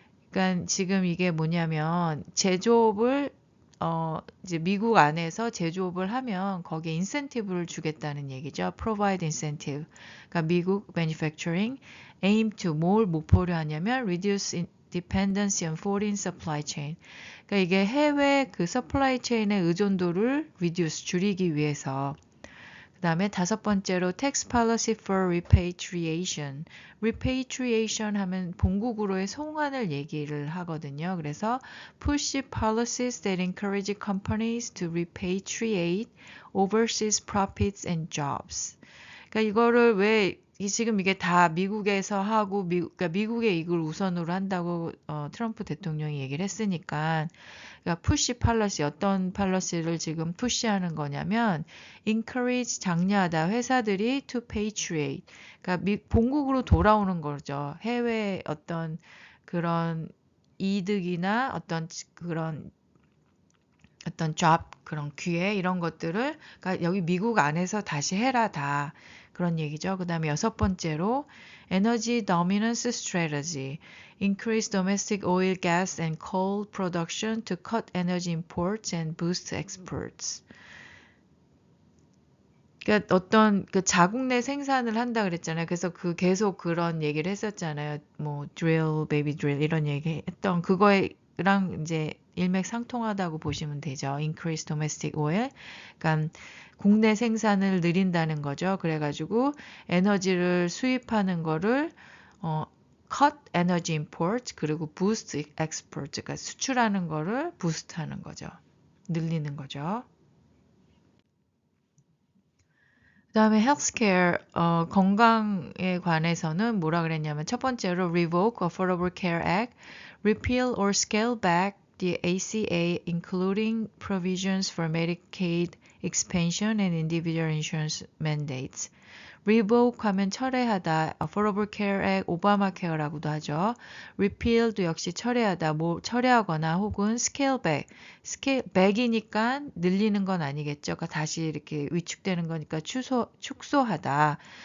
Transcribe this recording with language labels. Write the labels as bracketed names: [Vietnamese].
[Korean] 그러니까 지금 이게 뭐냐면 제조업을 이제 미국 안에서 제조업을 하면 거기에 인센티브를 주겠다는 얘기죠. [English] provide incentive. [Korean] 그러니까 미국 manufacturing aim to 뭘 목표로 하냐면 [English] reduce dependency on foreign supply chain. [Korean] 그러니까 이게 해외 그 supply chain의 의존도를 reduce 줄이기 위해서. 그다음에 다섯 번째로 [English] tax policy for repatriation. [Korean] repatriation 하면 본국으로의 송환을 얘기를 하거든요. [English] 그래서 push policies that encourage companies to repatriate overseas profits and jobs. [Korean] 그러니까 이거를 왜 지금 이게 다 미국에서 하고 그러니까 미국의 이익을 우선으로 한다고 트럼프 대통령이 얘기를 했으니까 그러니까 푸시 팔러시 어떤 팔러시를 지금 푸시하는 거냐면 encourage 장려하다 회사들이 to patriate 그러니까 본국으로 돌아오는 거죠. 해외 어떤 그런 이득이나 어떤 그런 job 그런 기회 이런 것들을 그러니까 여기 미국 안에서 다시 해라 다 그런 얘기죠. 그 다음에 여섯 번째로 [English] Energy Dominance Strategy Increase domestic oil, gas, and coal production to cut energy imports and boost exports. [Korean] 그러니까 어떤 그 자국 내 생산을 한다 그랬잖아요. 그래서 그 계속 그런 얘기를 했었잖아요. 뭐 [English] drill, baby drill [Korean] 이런 얘기 했던 그거랑 이제 일맥상통하다고 보시면 되죠. [English] Increase domestic oil. [Korean] 그러니까 국내 생산을 늘린다는 거죠. 그래가지고 에너지를 수입하는 거를 [English] cut energy import [Korean] 그리고 [English] boost export [Korean] 그러니까 수출하는 거를 부스트하는 거죠. 늘리는 거죠. 그다음에 healthcare 건강에 관해서는 뭐라 그랬냐면 첫 번째로 [English] revoke Affordable Care Act, repeal or scale back the ACA including provisions for Medicaid expansion and individual insurance mandates. [Korean] revoke 하면 철회하다, Affordable Care Act, 오바마 케어라고도 하죠. repeal도 역시 철회하다, 뭐 철회하거나 혹은 scale back, back이니까 늘리는 건 아니겠죠. 그러니까 다시 이렇게 위축되는 거니까 축소하다.